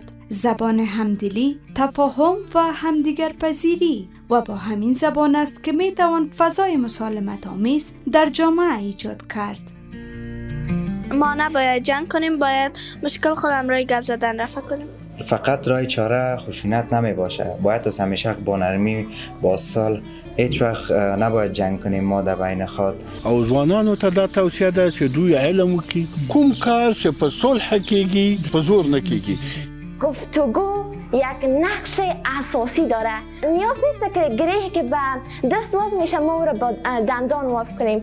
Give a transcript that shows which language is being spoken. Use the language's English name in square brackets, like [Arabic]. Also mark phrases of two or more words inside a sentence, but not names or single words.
[Persian] زبان همدلی، تفاهم و همدیگر پذیری، و با همین زبان است که میتوان فضای مسالمت آمیز در جامعه ایجاد کرد. ما نباید جنگ کنیم، باید مشکل خودم رای گپ زدن رفع کنیم. فقط راه چاره خشونت نمی باشه. باید از همیشه با نرمی با سال هیچ وقت نباید جنگ کنیم ما در بین خود. [Pashto] او ځوانانو ته دا توصیه ده چې دوی علم وکړي، کوم کار چې په صلح کېږي په زور نه کېږي. [Persian] گفتگو یک نقش اساسی داره. نیاز نیست که گره که به دست واز میشه ما رو با دندان واز کنیم.